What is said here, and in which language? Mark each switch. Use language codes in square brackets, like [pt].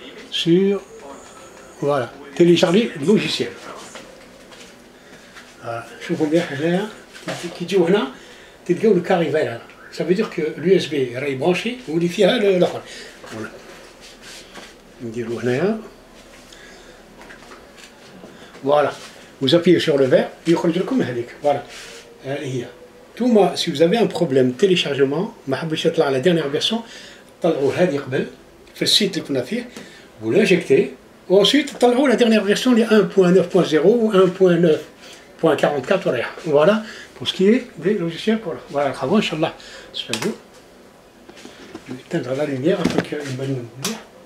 [fr] Sur, voilà, télécharger le logiciel. [ar] شوفوا مليح هنايا كي تجيو هنا تلقاو الكاريفال هذا. [fr] Ça veut dire que l'USB [ar] راهي برانشي واللي فيها الاخر. نديرو هنايا. [fr] Voilà. Vous appuyez sur le vert, [ar] يخرج لكم هذيك. [fr] Voilà. هي. [ar] نتوما [fr] si vous avez un problème téléchargement [ar] ما حبيتش يطلع [fr] la dernière version [ar] طلعوا هذه قبل في السيت اللي كنا فيه. [fr] Vous l'injectez, ou ensuite, la dernière version, les 1.9.0 ou 1.9.44. Voilà, pour ce qui est des logiciels. Voilà, le travail, Inch'Allah. Je vais éteindre la lumière afin qu'il y ait une bonne lumière.